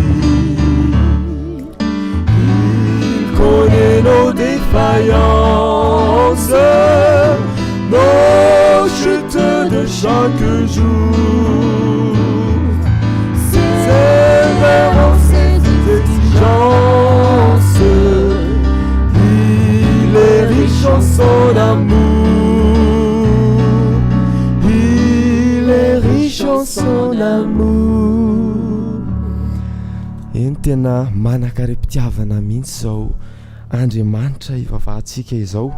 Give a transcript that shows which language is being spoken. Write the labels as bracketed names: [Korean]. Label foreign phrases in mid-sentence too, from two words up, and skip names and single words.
[French] Il connaît nos défaillances, nos chutes de chaque jour, sévère en ses exigences, il est riche en son amour, il est riche en son amour. [Malagasy] Eny tena manakarim-pitiavana mihitsy zao Andriamanitra ivavahantsika izao.